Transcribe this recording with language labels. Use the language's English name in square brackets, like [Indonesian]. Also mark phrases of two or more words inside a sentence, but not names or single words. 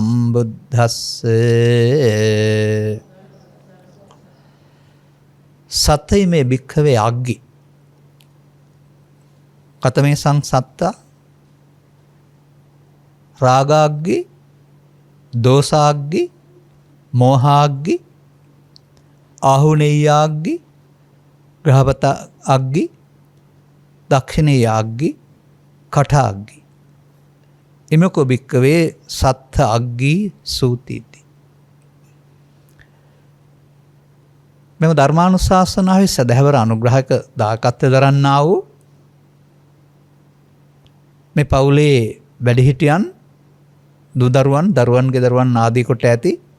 [Pali] සම්බුද්දස්සේ සතයිමේ භික්ඛවේ අග්ගි කතමේ සංසත්තා රාගාග්ගි දෝසාග්ගි මෝහාග්ගි ආහුනේයාග්ගි ග්‍රහපත අග්ගි දක්ෂිනේයාග්ගි කටාග්ගි එමකෝ භික්ඛවේ සත්ත අග්ගි සූතිති. [Sinhala] මෙම ධර්මානුශාසනාවේ සදහැවර අනුග්‍රහක දායකත්වය දරන්නා වූ මේ පවුලේ වැඩිහිටියන් දුදරුවන් දරුවන්ගේ දරුවන් ආදී කොට ඇති